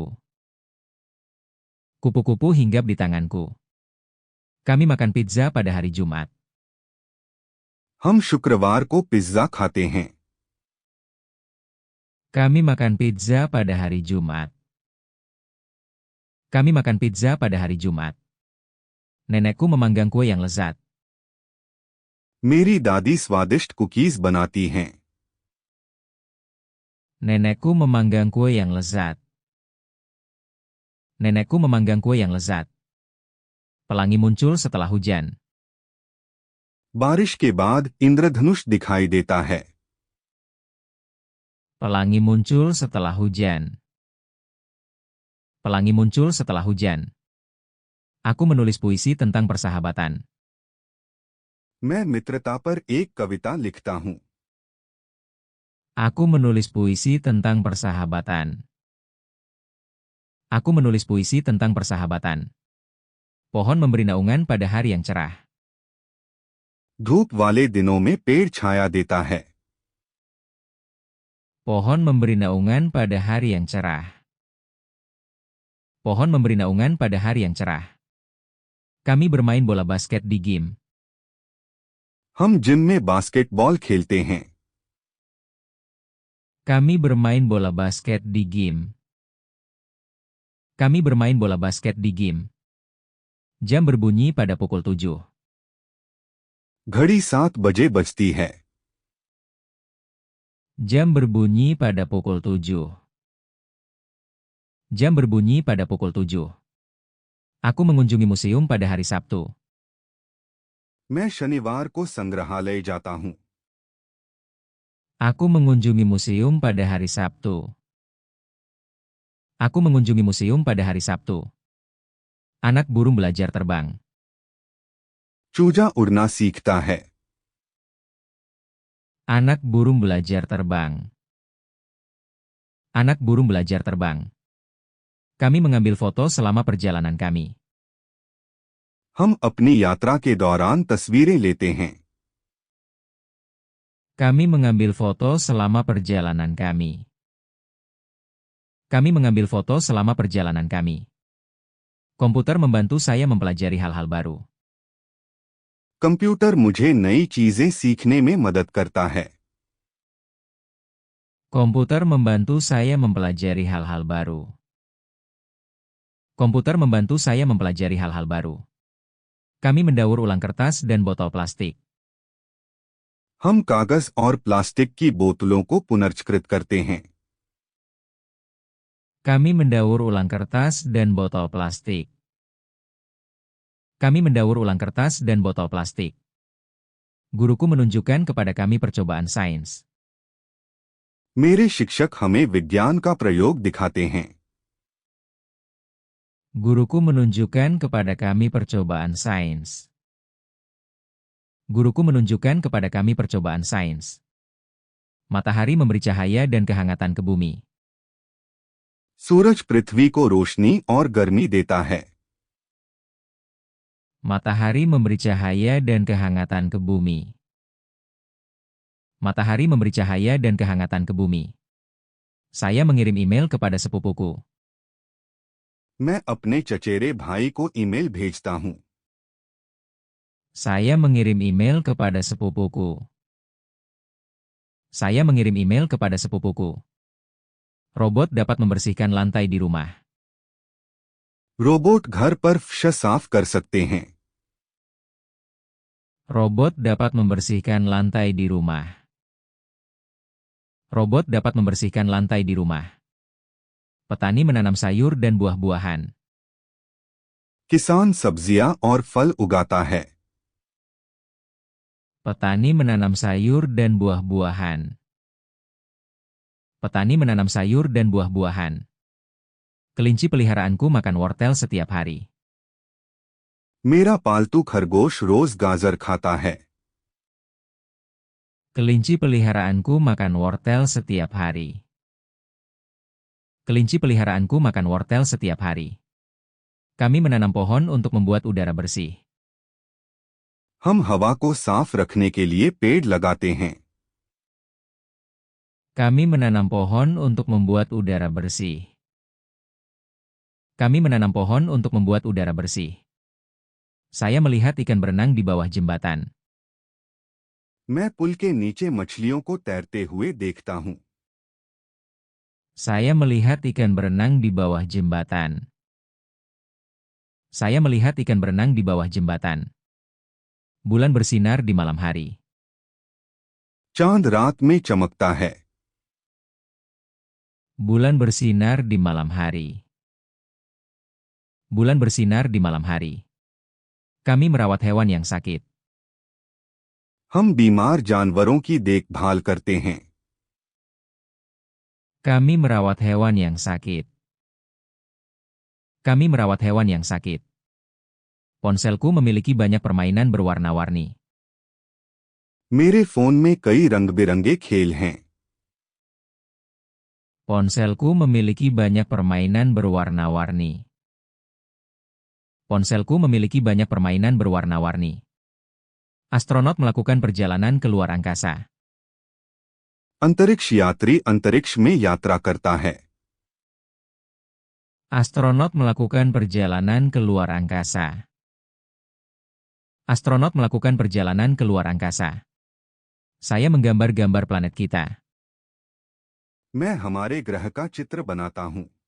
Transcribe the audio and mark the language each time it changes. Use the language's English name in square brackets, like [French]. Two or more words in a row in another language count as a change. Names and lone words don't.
[Indonesian] Kupu-kupu hinggap di tanganku. Kami makan pizza pada hari Jumat. [Hindi] हम शुक्रवार को पिज्जा खाते हैं। [Indonesian] Kami makan pizza pada hari Jumat. Kami makan pizza pada hari Jumat. Nenekku memanggang kue yang lezat. [Hindi] मेरी दादी स्वादिष्ट कुकीज बनाती हैं। [Indonesian] Nenekku memanggang kue yang lezat. Nenekku memanggang kue yang lezat. Pelangi muncul setelah hujan. [Hindi] बारिश के बाद इंद्रधनुष दिखाई देता है। [Indonesian] Pelangi muncul setelah hujan. Pelangi muncul setelah hujan. Aku menulis puisi tentang persahabatan. [Hindi] मैं मित्रता पर एक कविता लिखता हूँ। [Indonesian] Aku menulis puisi tentang persahabatan. Aku menulis puisi tentang persahabatan. Pohon memberi naungan pada hari yang cerah. [Hindi] धूप वाले दिनों में पेड़ छाया देता है। [Indonesian] Pohon memberi naungan pada hari yang cerah. Pohon memberi naungan pada hari yang cerah. Kami bermain bola basket di gym. [Hindi] हम जिम में बास्केटबॉल खेलते हैं। [Indonesian] Kami bermain bola basket di gym. Kami bermain bola basket di gym. Jam berbunyi pada pukul 7. [Hindi] घड़ी 7 बजे बजती है। [Indonesian] Jam berbunyi pada pukul 7. Jam berbunyi pada pukul 7. Aku mengunjungi museum pada hari Sabtu. [Hindi] मैं शनिवार को संग्रहालय जाता हूँ। [Indonesian] Aku mengunjungi museum pada hari Sabtu. Aku mengunjungi museum pada hari Sabtu. Anak burung belajar terbang. [Hindi] चूजा उड़ना सीखता है। [Indonesian] Anak burung belajar terbang. Anak burung belajar terbang. Kami mengambil foto selama perjalanan kami. [Hindi] हम अपनी यात्रा के दौरान तस्वीरें लेते हैं। [Indonesian] Kami mengambil foto selama perjalanan kami. Kami mengambil foto selama perjalanan kami. Komputer membantu saya mempelajari hal-hal baru. [Hindi] कंप्यूटर मुझे नई चीजें सीखने में मदद करता है। [Indonesian] Komputer membantu saya mempelajari hal-hal baru. Komputer membantu saya mempelajari hal-hal baru. Kami mendaur ulang kertas dan botol plastik. [Hindi] हम कागज और प्लास्टिक की बोतलों को पुनर्चक्रित करते हैं। [Indonesian] Kami mendaur ulang kertas dan botol plastik. Kami mendaur ulang kertas dan botol plastik. Guruku menunjukkan kepada kami percobaan sains. [Hindi] मेरे शिक्षक हमें विज्ञान का प्रयोग दिखाते हैं। [Indonesian] Guruku menunjukkan kepada kami percobaan sains. Guruku menunjukkan kepada kami percobaan sains. Matahari memberi cahaya dan kehangatan ke bumi. [Hindi] सूरज पृथ्वी को रोशनी और गर्मी देता है। [Indonesian] Matahari memberi cahaya dan kehangatan ke bumi. Matahari memberi cahaya dan kehangatan ke bumi. Saya mengirim email kepada sepupuku. [Hindi] मैं अपने चचेरे भाई को ईमेल भेजता हूँ। [Indonesian] Saya mengirim email kepada sepupuku. Saya mengirim email kepada sepupuku. Robot dapat membersihkan lantai di rumah. [Hindi] रोबोट घर पर फर्श साफ कर सकते हैं। [Indonesian] Robot dapat membersihkan lantai di rumah. Robot dapat membersihkan lantai di rumah. Petani menanam sayur dan buah-buahan. [Hindi] किसान सब्जियां और फल उगाता है। [Indonesian] Petani menanam sayur dan buah-buahan. Petani menanam sayur dan buah-buahan. Kelinci peliharaanku makan wortel setiap hari. [Hindi] मेरा पालतू खरगोश रोज गाजर खाता है। [Indonesian] Kelinci peliharaanku makan wortel setiap hari. Kelinci peliharaanku makan wortel setiap hari. Kami menanam pohon untuk membuat udara bersih. [Hindi] हम हवा को साफ रखने के लिए पेड़ लगाते हैं। [Indonesian] Kami menanam pohon untuk membuat udara bersih. Kami menanam pohon untuk membuat udara bersih. Saya melihat ikan berenang di bawah jembatan. [Hindi] मैं पुल के नीचे मछलियों को तैरते हुए देखता हूँ। [Indonesian] Saya melihat ikan berenang di bawah jembatan. Saya melihat ikan berenang di bawah jembatan. Bulan bersinar di malam hari. [Hindi] चांद रात में चमकता है। [Indonesian] Bulan bersinar di malam hari. Bulan bersinar di malam hari. Kami merawat hewan yang sakit. [Hindi] हम बीमार जानवरों की देखभाल करते हैं। [Indonesian] Kami merawat hewan yang sakit. Kami merawat hewan yang sakit. Ponselku memiliki banyak permainan berwarna-warni. [Hindi] मेरे फोन में कई रंग-बिरंगे खेल हैं। [Indonesian] Ponselku memiliki banyak permainan berwarna-warni. Ponselku memiliki banyak permainan berwarna-warni. Astronot melakukan perjalanan ke luar angkasa. [Hindi] अंतरिक्ष यात्री अंतरिक्ष में यात्रा करता है। [Indonesian] Astronot melakukan perjalanan ke luar angkasa. Astronot melakukan perjalanan ke luar angkasa. Saya menggambar gambar planet kita. [Hindi] मैं हमारे ग्रह का चित्र बनाता हूँ।